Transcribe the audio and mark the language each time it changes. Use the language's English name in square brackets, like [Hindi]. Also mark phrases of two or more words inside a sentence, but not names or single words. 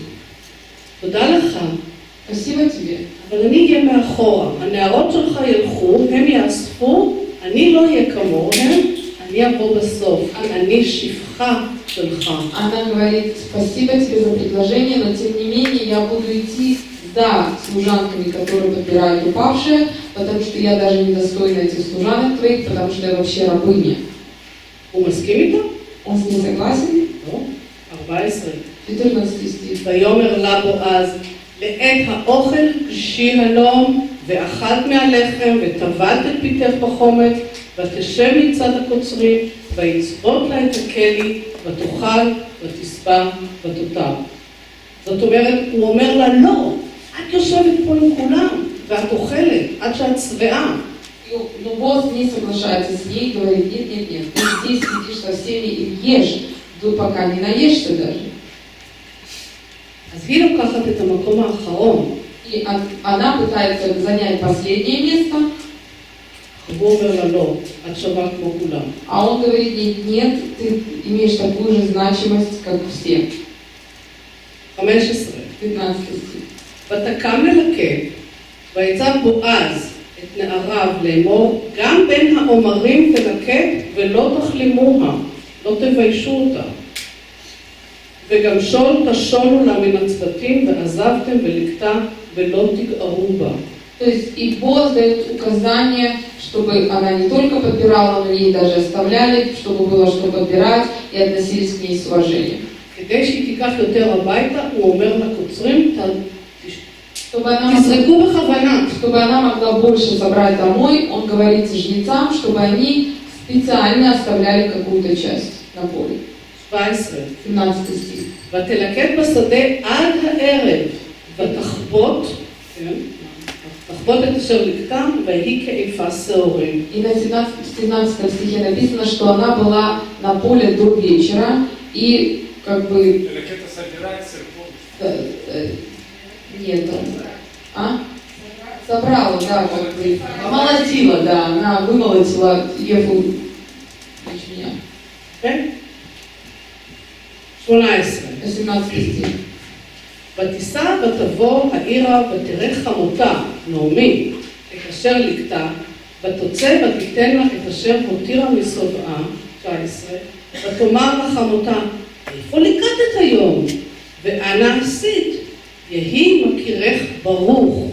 [Hebrew] תודה לך. [Russian] Спасибо тебе. [Hebrew] אבל אני אהיה מאחורה. הנערות שלך ילכו, הם יאספו, אני לא אהיה כמוהם, אני אבוא בסוף. אני שפחה שלך. [Russian] Она говорит: спасибо тебе за предложение, но тем не менее я буду идти, да, служанками, которые подбирают упавшие, потому что я даже не достойна этих служанок твоих, потому что я вообще рабыня. [Hebrew] הוא מסכים איתו? [Russian] Он с ней согласен? [Hebrew] לא. 14. [Russian] 14 стих. [Hebrew] ויאמר לה בועז, לעת האוכל קשי הלום, ואכלת מהלחם, וטבלת את פיתך בחומץ, ותשב מצד הקוצרים, ויצבות לה את הכלי, ותאכל, ותשבע, ותותר. זאת אומרת, הוא אומר לה, לא, את יושבת פה עם כולם, ואת אוכלת, עד שאת שבעה. [Russian] Но Бог не соглашается с ней, говорит: нет, ты здесь сидишь со всеми и ешь, пока не наешься даже. [Hebrew] אז היא לוקחת את המקום האחרון. [Russian] И она пытается занять последнее место, [Hebrew] הוא אומר לה, לא, את שווה כמו כולם. [Russian] а он говорит ей: нет, ты имеешь такую же значимость, как все. [Hebrew] 15. [Russian] 15 стих. [Hebrew] ותקם ללקט, ויצב בועז את נעריו לאמור, גם בין העומרים תלקט ולא תחלימוה, לא תביישו אותה. וגם שול תשולו לה מן הצוותים, ועזבתם ולקטה ולא תגערו בה. [Russian] То есть и Бог дает указание, чтобы она не только подбирала, но ей даже оставляли, чтобы было что подбирать, и относились к ней с уважением. [Hebrew] כדי שהיא תיקח יותר הביתה, הוא אומר לקוצרים, [Russian] Чтобы [Hebrew] תזרקו בכוונה. [Russian] она могла больше забрать домой, он говорит жнецам, чтобы они специально оставляли какую-то часть на поле. [Hebrew] 17. [Russian] 17 стих. [Hebrew] ותלקט בשדה עד הערב, ותחבוט, תחבוט את אשר לקטה, והיא כאיפה שעורים. [Russian] И на 17 стихе написано, что она была на поле до вечера, и как бы... Ракета собирается Нет, собрала, да, как бы, молотила, да, она вымолотила Ефу ячменя. [Hebrew] כן? 18. [Russian] 18 стих. [Hebrew] ותיסע ותבוא העירה ותראה חמותה, נעמי, את אשר לקטה, ותוצא ותיתן לה את אשר הותירה משובעה, 19, ותאמר לחמותה, איפה לקטת היום? ואנה עשית? יהי מכירך ברוך.